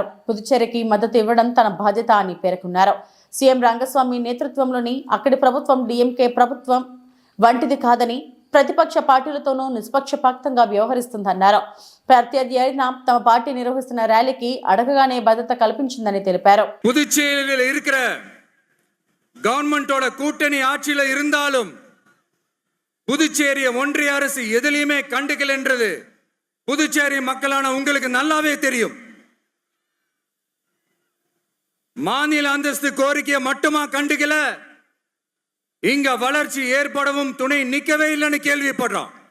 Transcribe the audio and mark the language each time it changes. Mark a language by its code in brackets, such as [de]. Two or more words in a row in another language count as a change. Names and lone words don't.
[te] పుదుచ్చేరికి మద్దతు ఇవ్వడం తన బాధ్యత అని పేర్కొన్నారు. సీఎం రంగస్వామి నేతృత్వంలోని అక్కడి ప్రభుత్వం డీఎంకే ప్రభుత్వం వంటిది కాదని, ప్రతిపక్ష పార్టీలతోనూ నిష్పక్షపాతంగా వ్యవహరిస్తుందన్నారు. ప్రత్యర్థి అయినా తమ పార్టీ నిర్వహిస్తున్న ర్యాలీకి అడగగానే భద్రత కల్పించిందని తెలిపారు. [ta] கவர்மெண்டோட கூட்டணி ஆட்சியில இருந்தாலும் புதுச்சேரியை ஒன்றிய அரசு எதிலையுமே கண்டுக்கல என்றது புதுச்சேரி மக்களான உங்களுக்கு நல்லாவே தெரியும். மாநில அந்தஸ்து கோரிக்கையை மட்டுமா கண்டுக்கல, இங்க வளர்ச்சி ஏற்படவும் துணை நிக்கவே இல்லைன்னு கேள்விப்படுறோம்.